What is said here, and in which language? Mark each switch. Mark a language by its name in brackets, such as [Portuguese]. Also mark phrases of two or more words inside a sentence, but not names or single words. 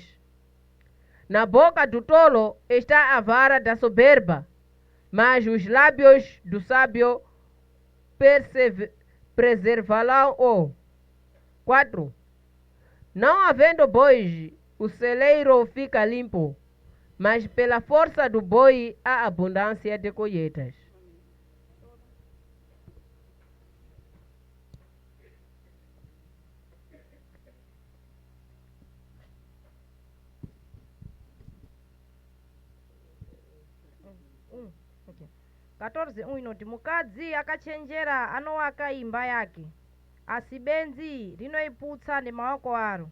[Portuguese] Na boca do tolo está a vara da soberba, mas os lábios do sábio preservarão-o. 4. Não havendo bois, o celeiro fica limpo, mas pela força do boi há abundância de colheitas. Okay. [Shona] 14 inoti mukadzi akachenjera anowaka imba yake, asi benzi rinoiputsa nemaoko aro.